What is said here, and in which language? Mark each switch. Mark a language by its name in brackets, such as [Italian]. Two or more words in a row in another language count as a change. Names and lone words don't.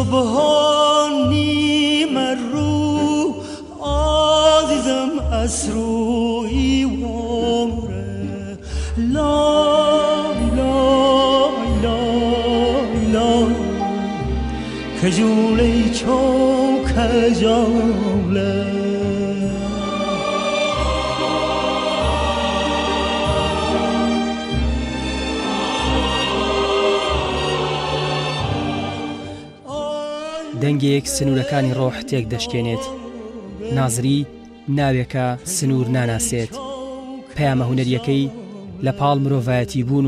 [Persian] صبحانی مرو عزیزم اسروی وامره لا لا لا لا کجولی چو کجوله [Central Kurdish] دەنگێک سنوورەکانی ڕۆح تێک دەشکێنێت نازری ناوێکە سنوور ناناسێت پەیامە هونەریەکەی لە پاڵ مرۆڤایەتی بوون